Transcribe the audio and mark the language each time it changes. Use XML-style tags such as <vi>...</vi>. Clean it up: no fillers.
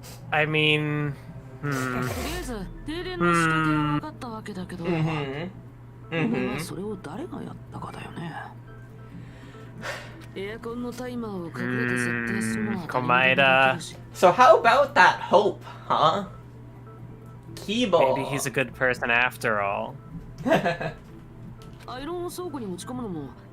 <en>I mean,</en> <ja>とりあえず停電の仕掛けは分かったわけだけど、お前はそれを誰がやったかだよねエアコンのタイマーを隠れて設定するのは誰にでもできるし</ja> <en>So how about that hope, huh? Kibo. maybe he's a good person after all.</en> <ja>アイロンを倉庫に持ち込むのも</ja>